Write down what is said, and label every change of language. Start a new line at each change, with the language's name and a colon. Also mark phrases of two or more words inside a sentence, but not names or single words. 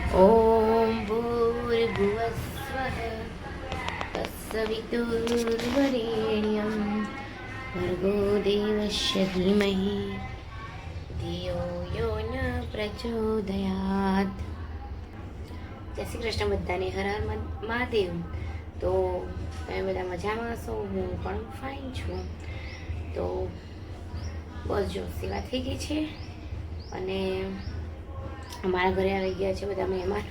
Sanskrit: ॐ भूर्भुवस्वः तत्सवितुर्वरेण्यं भर्गो देवस्य धीमहि धियो यो न प्रचोदयात्।
Gujarati: જય શ્રી કૃષ્ણ બધાને, હર હર મહાદેવ। તો તમે બધા મજામાં હશો, હું પણ ફાઇન છું। તો બસ જો સેવા થઈ ગઈ છે અને અમારા ઘરે આવી ગયા છે બધા મહેમાનો।